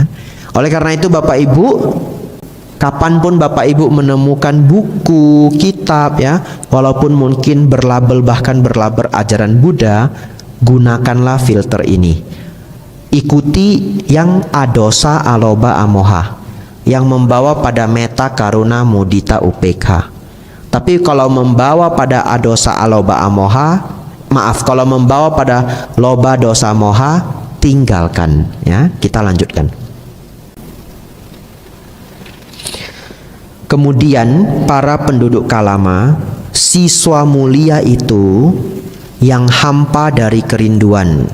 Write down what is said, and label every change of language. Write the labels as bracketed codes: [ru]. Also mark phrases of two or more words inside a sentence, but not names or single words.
[id] Oleh karena itu Bapak Ibu, kapanpun Bapak Ibu menemukan buku, kitab, ya, walaupun mungkin berlabel, bahkan berlabel ajaran Buddha, gunakanlah filter ini. Ikuti yang [pi] adosa, aloba, amoha, [id] yang membawa pada meta, [pi] karuna, mudita, upekha. [id] Tapi kalau membawa pada [pi] adosa, aloba, amoha, [id] maaf, kalau membawa pada [pi] loba, dosa, moha, [id] tinggalkan, ya. Kita lanjutkan. Kemudian para penduduk Kalama, siswa mulia itu yang hampa dari kerinduan.